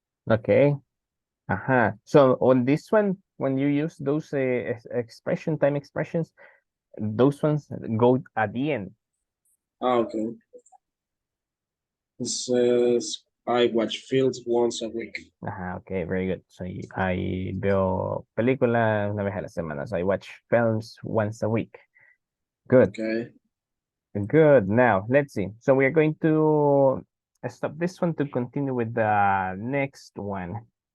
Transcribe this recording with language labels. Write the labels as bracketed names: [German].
[English] Okay. So on this one, when you use those time expressions, those ones go at the end. Okay. It says I watch films once a week. Okay, very good. So I [Spanish] veo películas una vez a la semana. [English] So I watch films once a week. Good. Okay. Good. Now, let's see. So we are going to stop this one to continue with the next one.